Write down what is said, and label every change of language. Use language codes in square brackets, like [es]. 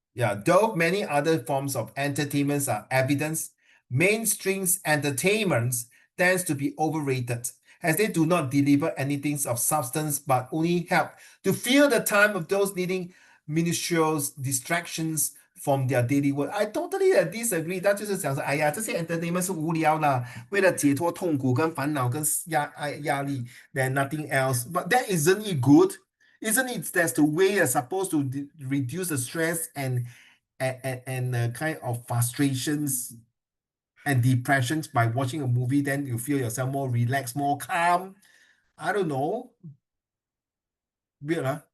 [en] Yeah, though many other forms of entertainments are evidence, mainstream entertainment tends to be overrated. as they do not deliver anything of substance, but only help to fill the time of those needing minutiae distractions from their daily work. I totally disagree. [zh] 他就是讲说，哎呀，这些 entertainment 是无聊啦，为了解脱痛苦跟烦恼跟压力 [en] then nothing else. But that isn't it good? Isn't it that's the way you're supposed to reduce the stress and kind of frustrations and depressions by watching a movie? Then you feel yourself more relaxed, more calm. I don't know. Weird, huh?